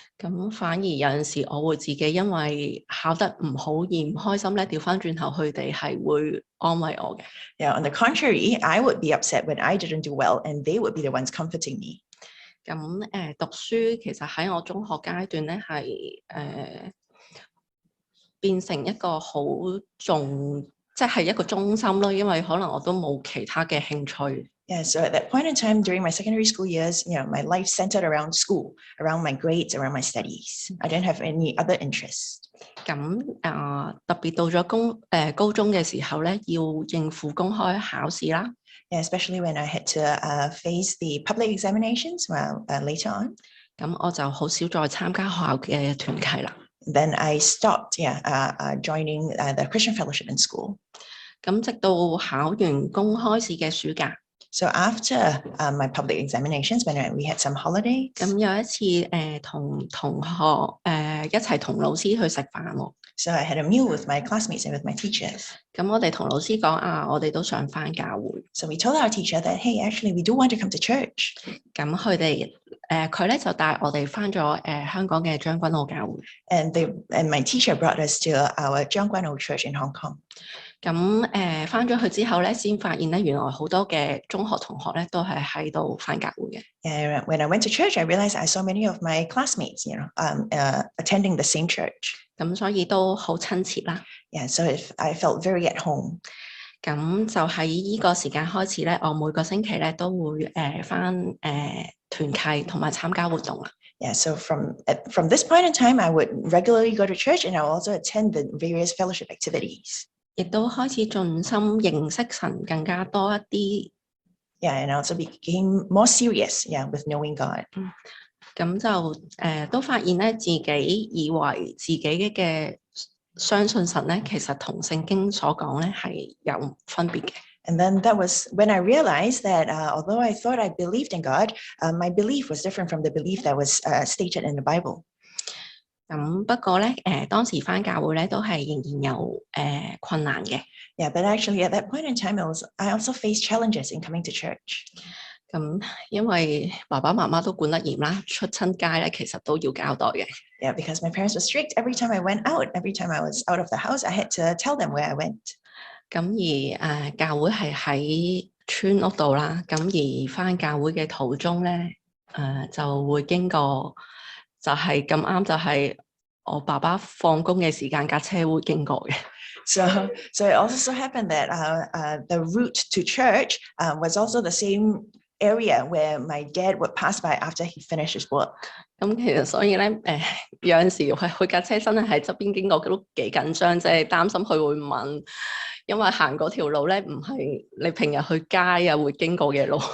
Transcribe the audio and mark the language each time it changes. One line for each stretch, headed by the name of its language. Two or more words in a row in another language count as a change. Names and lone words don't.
Cantonese: 咁反而有陣時我會自己因為考得唔好而唔開心咧，調翻轉頭佢哋係會安慰我嘅。
English: Yeah, on the contrary, I would be upset when I didn't do well and they would be the ones comforting me.
Cantonese: 咁讀書其實喺我中學階段咧係變成一個好即係一個中心咯，因為可能我都冇其他嘅興趣。
English: Yeah, so at that point in time during my secondary school years, my life centered around school, around my grades, around my studies. I didn't have any other interests.
Cantonese: 咁特別到咗高中嘅時候咧，要應付公開考試啦。
English: Yeah, especially when I had to face the public examinations later on.
Cantonese: 咁我就好少再參加學校嘅團契啦。
English: Then I stopped, joining the Christian fellowship in school.
Cantonese: 咁直到考完公開試嘅暑假。
English: So after my public examinations, when we had some holidays.
Cantonese: 咁有一次同同學一齊同老師去食飯喎。
English: So I had a meal with my classmates and with my teachers.
Cantonese: 咁我哋同老師講我哋都想返教會。
English: So we told our teacher that, hey, actually we do want to come to church.
Cantonese: 咁佢咧就帶我哋返咗香港嘅將軍澳教會。
English: And my teacher brought us to our Jiangguan Old Church in Hong Kong.
Cantonese: 咁返咗去之後咧，先發現咧原來好多嘅中學同學咧都係喺度返教會嘅。
English: And when I went to church, I realized I saw many of my classmates, attending the same church.
Cantonese: 咁所以都好親切啦。
English: Yeah, so I felt very at home.
Cantonese: 咁就喺呢個時間開始咧，我每個星期咧都會返團契同埋參加活動啦。
English: Yeah, so from this point in time, I would regularly go to church and I would also attend the various fellowship activities.
Cantonese: 亦都開始盡心認識神更加多一啲。
English: Yeah, and I also became more serious, with knowing God.
Cantonese: 咁就都發現咧，自己以為自己嘅相信神咧，其實同聖經所講咧係有分別嘅。
English: And then that was when I realized that although I thought I believed in God, my belief was different from the belief that was stated in the Bible.
Cantonese: 咁不過咧，當時返教會咧都係仍然有困難嘅。
English: Yeah, but actually at that point in time, I also faced challenges in coming to church.
Cantonese: 咁因為爸爸媽媽都管得嚴啦，出親街咧其實都要交代嘅。
English: Yeah, because my parents were strict. Every time I went out, every time I was out of the house, I had to tell them where I went.
Cantonese: 咁而教會係喺村屋度啦，咁而返教會嘅途中咧，就會經過。就係咁啱，就係我爸爸放工嘅時間，架車會經過嘅。
English: So it also so happened that the route to church was also the same area where my dad would pass by after he finished his work.
Cantonese: 咁其實所以咧，有陣時佢架車真係喺側邊經過，都幾緊張，即係擔心佢會問，因為行嗰條路咧唔係你平日去街啊會經過嘅路。